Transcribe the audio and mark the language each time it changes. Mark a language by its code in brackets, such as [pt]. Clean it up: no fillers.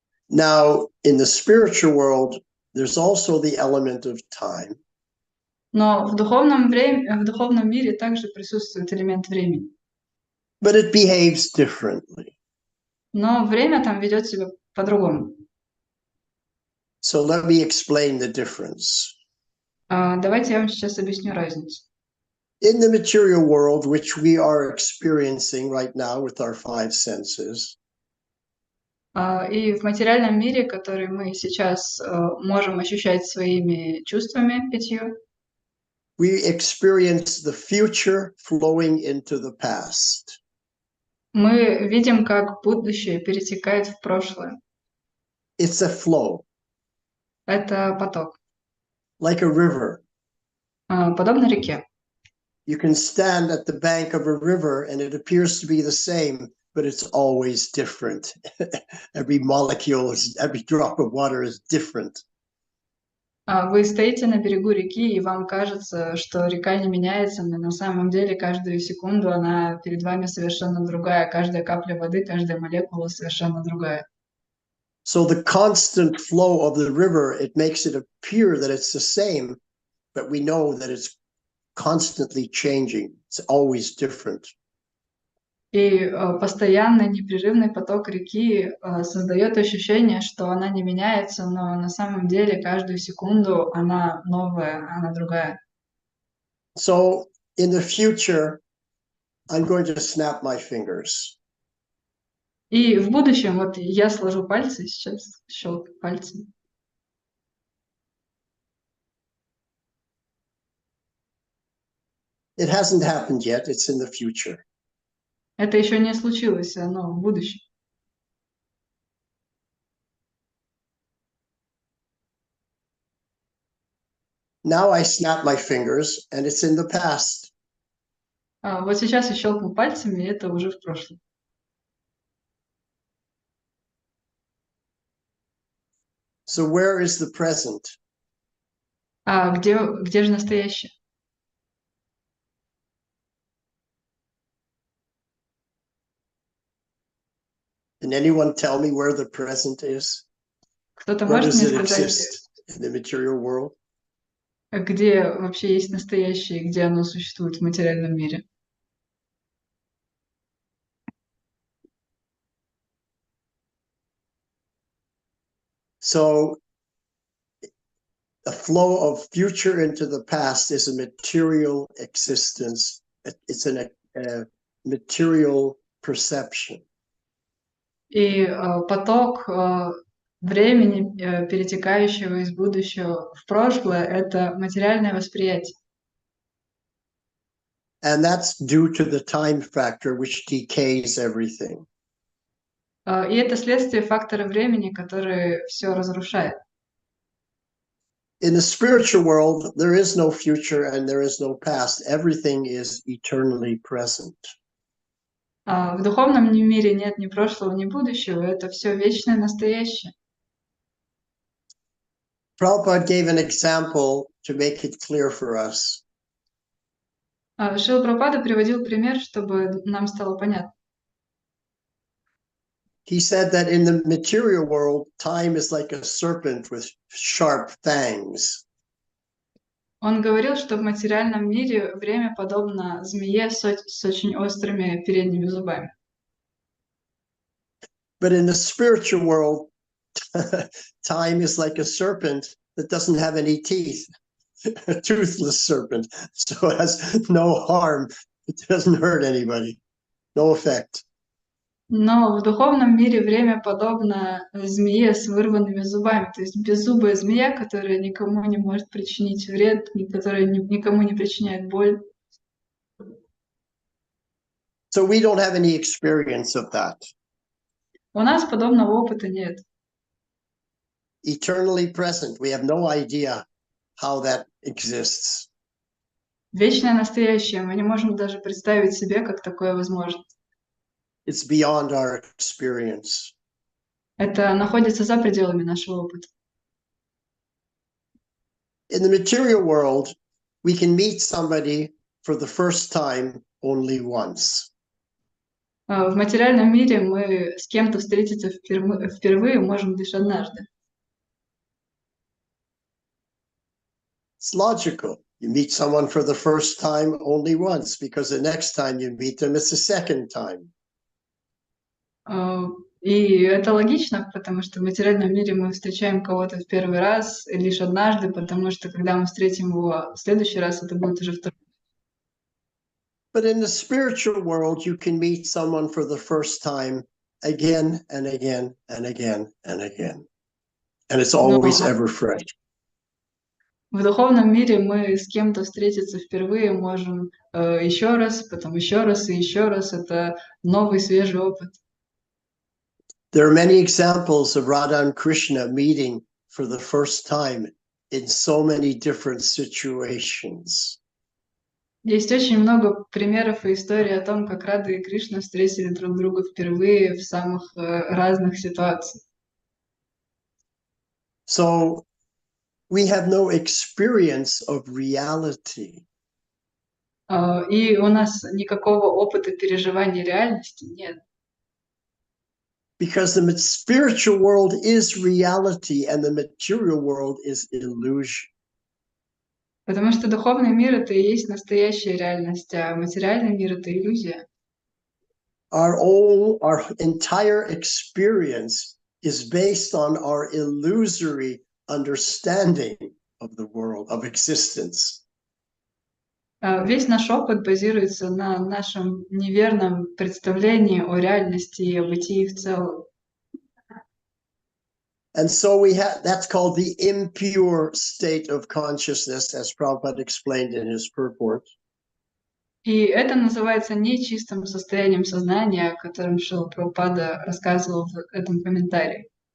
[en] Now, in the spiritual world, there's also the element of time. [ru] Но в духовном мире также присутствует элемент времени. [en] But it behaves differently. [ru] Но время там ведет себя по-другому. [en] So let me explain the difference. [ru] Давайте я вам сейчас объясню разницу. [en] In the material world, which we are experiencing right now with our 5 senses, [ru] и в материальном мире, который мы сейчас можем ощущать своими чувствами 5, [en] we experience the future flowing into the past. [ru] Мы видим, как будущее перетекает в прошлое. [en] It's a flow. [ru] Это поток. [en] Like a river. [ru] Подобно реке. [en] You can stand at the bank of a river and it appears to be the same, but it's always different. Every molecule, every drop of water is different. [ru] Вы стоите на берегу реки, и вам кажется, что река не меняется, но на самом деле каждую секунду она перед вами совершенно другая. Каждая капля воды, каждая молекула совершенно другая. [en] So the constant flow of the river, it makes it appear that it's the same, but we know that it's constantly changing. It's always different. [ru] И постоянный непрерывный поток реки создает ощущение, что она не меняется, но на самом деле каждую секунду она новая, она другая. [en] So in the future, I'm going to snap my fingers. [ru] И в будущем, вот я сложу пальцы сейчас, щелкаю пальцами. [en] It hasn't happened yet. It's in the future. [ru] Это еще не случилось, но в будущем. [en] Now I snap my fingers and it's in the past. [ru] Вот сейчас я щелкну пальцами, и это уже в прошлом. [en] So where is the present? [ru] Где же настоящее? [en] Can anyone tell me where the present is? [ru] Кто-то [en] Where [ru] может [en] does [ru] мне [en] it [ru] сказать, [en] exist in the material world? [ru] где вообще есть настоящее, где оно существует в материальном мире? [en] So the flow of future into the past is a material existence. It's a material perception. [ru] И поток времени, перетекающего из будущего в прошлое, это материальное восприятие. [en] And that's due to the time factor, which decays everything. [ru] И это следствие фактора времени, который все разрушает. [en] In the spiritual world, there is no future and there is no past. Everything is eternally present. [ru] В духовном мире нет ни прошлого, ни будущего, это все вечное настоящее. [en] Prabhupada gave an example to make it clear for us. [ru] Шрила Прабхупада приводил пример, чтобы нам стало понятно. [en] He said that in the material world, time is like a serpent with sharp fangs. [ru] Он говорил, что в материальном мире время подобно змее с очень острыми передними зубами. [en] But in the spiritual world, time is like a serpent that doesn't have any teeth, a toothless serpent. So it has no harm. It doesn't hurt anybody, no effect. [ru] Но в духовном мире время подобно змее с вырванными зубами, то есть беззубая змея, которая никому не может причинить вред, которая никому не причиняет боль. [en] So we don't have any experience of that. [ru] У нас подобного опыта нет. [en] Eternally present, we have no idea how that exists. [ru] Вечное настоящее, мы не можем даже представить себе, как такое возможно. [en] It's beyond our experience. [ru] Это находится за пределами нашего опыта. [en] In the material world, we can meet somebody for the first time only once. [ru] В материальном мире мы с кем-то встретиться впервые можем лишь однажды. [en] It's logical. You meet someone for the first time only once because the next time you meet them, it's the second time. [ru] И это логично, потому что в материальном мире мы встречаем кого-то в первый раз лишь однажды, потому что когда мы встретим его в следующий раз, это будет уже второй. [en] But in the spiritual world, you can meet someone for the first time again and again and again and again. And it's always ever fresh. [ru] В духовном мире мы с кем-то встретиться впервые можем еще раз, потом еще раз и еще раз. Это новый свежий опыт. [en] There are many examples of Radha and Krishna meeting for the first time in so many different situations. [ru] Есть очень много примеров и историй о том, как Рада и Кришна встретили друг друга впервые в самых разных ситуациях. [en] So we have no experience of reality. [ru] И у нас никакого опыта переживания реальности нет. [en] Because the spiritual world is reality and the material world is illusion. [ru] Потому что духовный мир — это и есть настоящая реальность, а материальный мир — это иллюзия. [en] Our entire experience is based on our illusory understanding of the world, of existence. [ru] Весь наш опыт базируется на нашем неверном представлении о реальности и о бытии в целом. [en] And so that's called the impure state of consciousness, as Prabhupada explained in his purport. [ru] И это называется нечистым состоянием сознания, о котором Шрила Прабхупада рассказывал в этом комментарии.